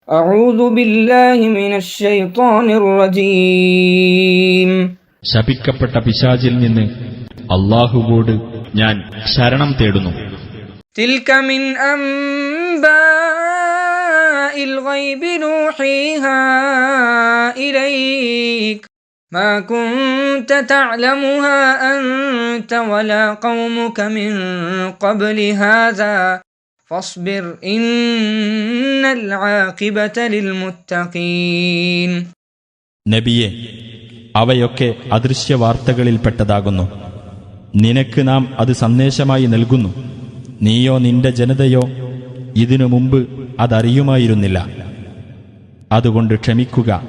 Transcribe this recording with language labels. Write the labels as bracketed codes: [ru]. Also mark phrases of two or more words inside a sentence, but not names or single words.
[ar] أعوذ بالله من الشيطان الرجيم. [ml] ശപിക്കപ്പെട്ട പിശാചിൽ നിന്ന് അല്ലാഹുവോട് ഞാൻ ശരണം തേടുന്നു. [ar] تلك من أنباء الغيب نوحيها إليك ما كنت تعلمها أنت ولا قومك من قبل هذا فاصبر إن العاقبة للمتقين. [ml] നബിയെ, അവയൊക്കെ അദൃശ്യവാർത്തകളിൽപ്പെട്ടതാകുന്നു. നിനക്ക് നാം അത് സന്ദേശമായി നൽകുന്നു. നീയോ നിന്റെ ജനതയോ ഇതിനു മുമ്പ് അതറിയുമായിരുന്നില്ല. അതുകൊണ്ട് ക്ഷമിക്കുക.